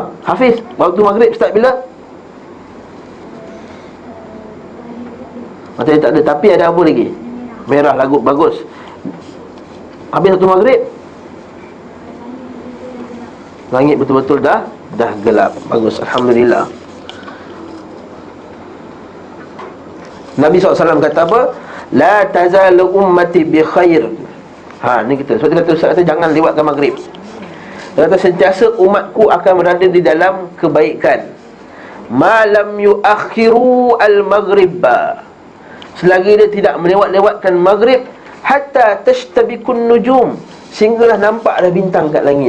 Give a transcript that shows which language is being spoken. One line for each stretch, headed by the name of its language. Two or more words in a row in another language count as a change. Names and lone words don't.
Malay: Hafiz, waktu maghrib start bila? Matahari tak ada, tapi ada apa lagi? Merah lagu bagus. Habis waktu maghrib, langit betul-betul dah gelap. Bagus, alhamdulillah. Nabi SAW kata apa?
Arabic: لا تزال أمتي بخير.
Malay: Ni kita. Sebab kata Ustaz kata jangan lewatkan maghrib. Dia kata sentiasa umatku akan berada di dalam kebaikan.
Arabic: ما لم يؤخروا المغرب.
Malay: Selagi dia tidak melewat-lewatkan maghrib,
Arabic: حتى تشتبك النجوم,
Malay: sehinggalah nampak dah bintang kat langit.